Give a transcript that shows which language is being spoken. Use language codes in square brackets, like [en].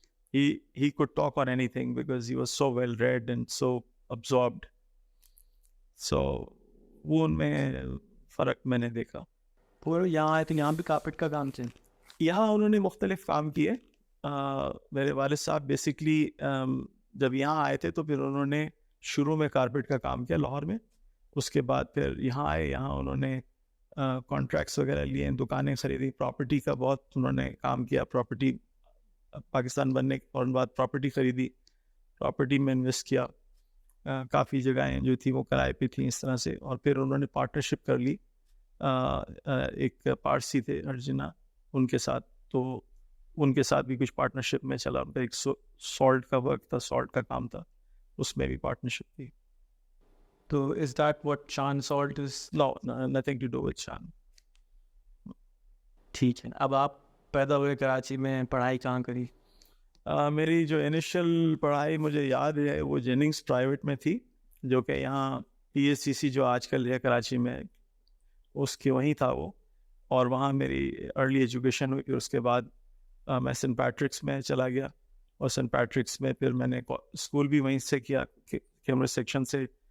[en] He could talk on anything because he was so well read and so absorbed. [ur] So وہ ان میں فرق میں نے دیکھا. وہ یہاں آئے تھے, یہاں بھی کارپیٹ کا کام تھے؟ یہاں انہوں نے مختلف کام کیے. میرے والد صاحب بیسکلی جب یہاں آئے تھے تو پھر انہوں نے شروع میں کارپیٹ کا کام کیا لاہور میں. اس کے بعد پھر یہاں آئے, یہاں انہوں نے کانٹریکٹس وغیرہ لیے, دکانیں خریدی, پراپرٹی کا بہت انہوں نے کام کیا. پراپرٹی پاکستان بننے کے فوراً بعد پراپرٹی خریدی, پراپرٹی میں انویسٹ کیا. کافی جگہیں جو تھیں وہ کرائے پہ تھیں اس طرح سے. اور پھر انہوں نے پارٹنرشپ کر لی ایک پارسی تھے ارجنا, ان کے ساتھ. تو ان کے ساتھ بھی کچھ پارٹنرشپ میں چلا. ایک سالٹ کا ورک تھا, سالٹ کا کام تھا, اس میں بھی پارٹنرشپ تھی. [en] تو is that what Shan Salt is? No, nothing to do with Shan. [ur] ٹھیک ہے. اب آپ پیدا ہوئے کراچی میں, پڑھائی کہاں کری؟ میری جو انیشل پڑھائی مجھے یاد ہے وہ جیننگس پرائیویٹ میں تھی, جو کہ یہاں PSCC جو آج کل ہے کراچی میں, اس کے وہیں تھا وہ. اور وہاں میری ارلی ایجوکیشن ہوئی. پھر اس کے بعد میں سینٹ پیٹرکس میں چلا گیا, اور سینٹ پیٹرکس میں پھر میں نے اسکول بھی وہیں سے کیا, کیمبرج سیکشن سے.